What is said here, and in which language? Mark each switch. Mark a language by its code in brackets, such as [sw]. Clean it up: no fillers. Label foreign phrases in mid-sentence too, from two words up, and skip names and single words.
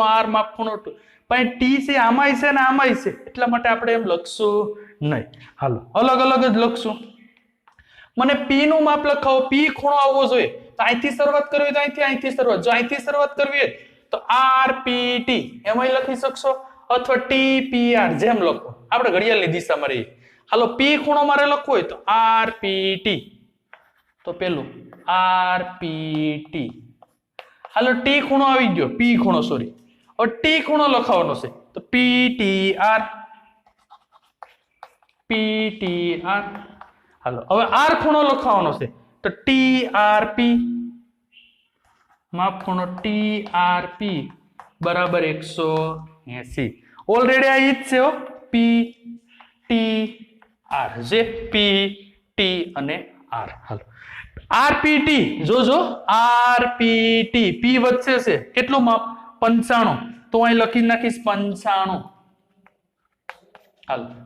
[gu] R માપખૂણો T પણ T છે આમાંય છે ને આમાંય છે એટલા માટે આપણે એમ લખશું નહીં હાલો અલગ અલગ જ લખશું મને P નું માપ લખાવો P ખૂણો આવવો જોઈએ તો અહીંથી શરૂઆત કરવી તો અહીંથી શરૂઆત જો અહીંથી શરૂઆત કરવી હોય તો RPT એમાંય લખી શકશો અથવા TPR જેમ લખો આપણે ઘડિયાળની દિશામાં રહીએ હાલો P ખૂણો મારે લખવો હોય તો RPT તો પેલું RPT હાલો T ખૂણો આવી ગયો P ખૂણો સૉરી ઔર T ખૂણો લખાવનો છે તો PTR હાલો હવે આર ખૂણો લખવાનો છે તો TRP માપ ખૂણો TRP બરાબર 180 ઓલરેડી આ ઈ જ છે PTR જે PT અને R હાલો RPT જોજો RPT P વચ્ચે છે કેટલું માપ 95 તો અહીં લખી નાખીશ 95 હાલ